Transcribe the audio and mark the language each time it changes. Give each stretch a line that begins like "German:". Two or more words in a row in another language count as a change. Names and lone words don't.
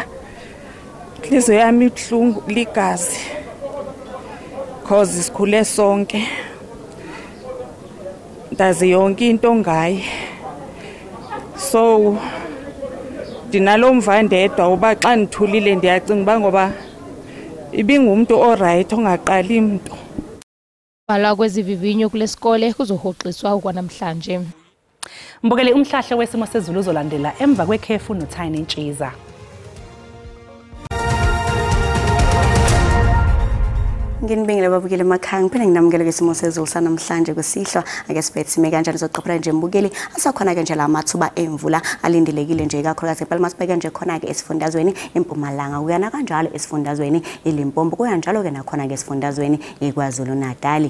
Xhosa: Inhliziyo yami ibuhlungu ligazi. Cause sikhule sonke. Ndazi yonke into ngaye. So ndinalomva ndedwa uba xa ndithulile ndiyacinga ba ngoba ibingumuntu oright ongaqali into.
Zulu: Bala kwezivivinyo kulesikole kuzohoxiswa ukwanamhlanje. Mbukeli umhlahla wesimo sezulu uzolandela emva kwekhefu noThini Ntshiza. Nginibingelela babukeli emakhaya ngiphinde nginamukele ngesimo sezulu sanamhlanje kusihlwa ake sibethe sime kanjalo zoqophela nje mbukeli asakhona ke nje la mathuba emvula alindelekile nje kakhulukazi ePalmas bheka nje khona ke esifundazweni eMpumalanga kuyana kanjalo esifundazweni eLimpopo kuyanjalo ke nakhona ke esifundazweni eKwaZulu Natal.